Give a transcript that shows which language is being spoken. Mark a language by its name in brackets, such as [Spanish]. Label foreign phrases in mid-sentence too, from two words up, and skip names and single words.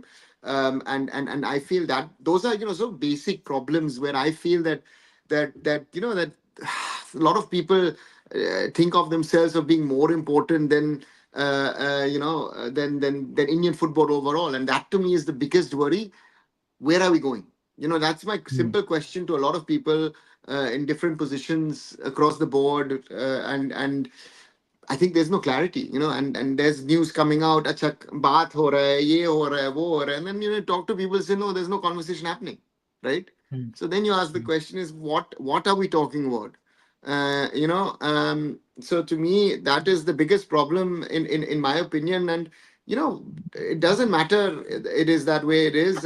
[English] And I feel that those are so basic problems where I feel that a lot of people think of themselves of being more important than than Indian football overall, and that to me is the biggest worry. Where are we going? That's my Mm. simple question to a lot of people in different positions across the board. And I think there's no clarity, and there's news coming out, [Hindi] acha, baat ho raha hai, ye ho raha hai, wo ho raha hai. [English] And then, talk to people, say, no, there's no conversation happening, right? Mm. So then you ask the question is, what are we talking about? So to me, that is the biggest problem in my opinion. And, it doesn't matter. It is that way it is.